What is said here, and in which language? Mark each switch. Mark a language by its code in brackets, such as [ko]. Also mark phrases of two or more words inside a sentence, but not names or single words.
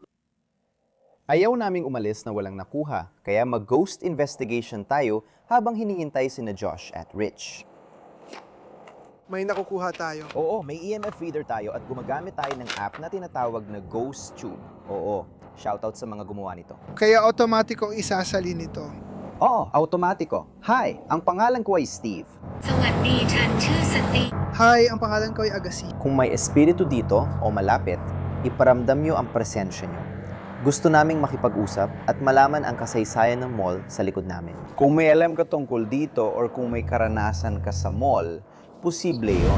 [tl] Ayaw naming umalis na walang nakuha, kaya mag-ghost investigation tayo habang hinihintay sina Josh at Rich. May nakukuha tayo. Oo, may [en] EMF reader [tl] tayo at gumagamit tayo ng app na tinatawag na Ghost Tube. Oo, Shoutout sa mga gumawa nito. Kaya automatikong isasalin ito. Oo, automatiko. Hi, ang pangalan ko ay Steve. [th] สวัสดีฉันชื่อสตีฟ [tl] Hi, ang pangalan ko ay Agassi. Kung may espiritu dito o malapit, iparamdam nyo ang presensya nyo. Gusto naming makipag-usap at malaman ang kasaysayan ng mall sa likod namin. Kung may alam ka tungkol dito or kung may karanasan ka sa mall, posible yon.